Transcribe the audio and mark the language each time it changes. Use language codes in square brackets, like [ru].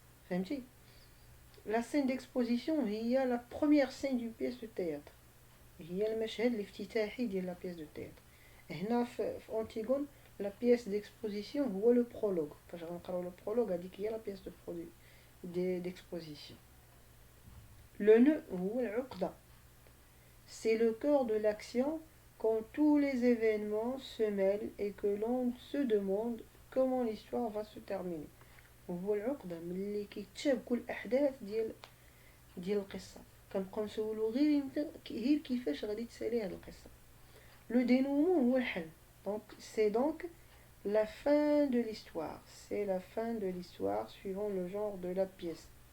[ar] فهمتي؟ لا سين ديكسبوزيسيون هي لا بروميير سين دو بيس دو تياتر، هي المشهد الافتتاحي ديال لا بيس دو تياتر. هنا في انتيغون لا بيس ديكسبوزيسيون هو لو برولوغ. فاش غنقراو لو برولوغ هذيك هي لا بيس d'exposition. Le nœud هو العقدة. [fr] C'est le cœur de l'action quand tous les événements se mêlent et que l'on se demande comment l'histoire va se terminer. [ar] هو العقدة ملي كيتشابكوا الأحداث ديال القصة، كنبقاو نسولو غير كيفاش غادي تسالي هاد القصة. لو dénouement هو الحل. [fr] Donc c'est donc la fin de l'histoire. C'est la fin de l'histoire suivant le genre de la pièce.